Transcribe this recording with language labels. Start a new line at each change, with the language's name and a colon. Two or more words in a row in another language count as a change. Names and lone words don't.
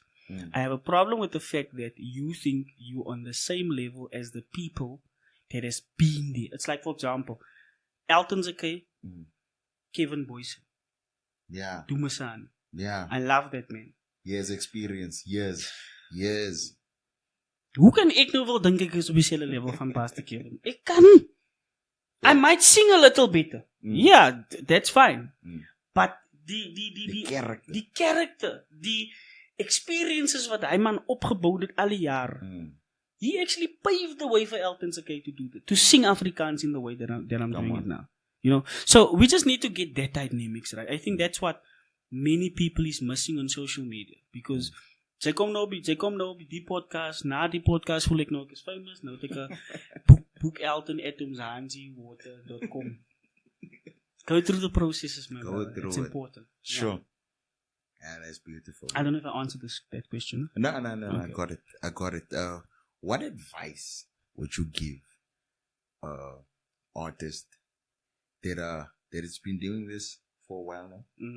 English: I have a problem with the fact that you think you're on the same level as the people that has been there. It's like, for example, Alton Zakay, Kevin Boyce. Yeah. Dumasan. Yeah. I love that man. Years experience. Years.
Afrikaans: Hoe kan ek nou wel dink ek is op dieselfde level van Pastor Kevin? Ek kan.
English: I might sing a little better. Yeah, that's fine. But the character, the experiences
Afrikaans: wat hy man opgebouw het alle jaar.
English: He actually paved the way for Alton Zakay to do that, to sing Afrikaans in the way that I'm doing it now. You know, so we just need to get that dynamics right. I think that's what many people is missing on social media, because
Afrikaans: sy kom nou op die podcast, na die podcast voel ek nou ek is famous, nou het ek boek Alton @omshanziwater.com.
English: Go through the processes, man. It's important. Sure. Yeah, that's beautiful. I don't know if I answered that question. No, okay. I got it. What advice would you give artist that has been doing this for a while now?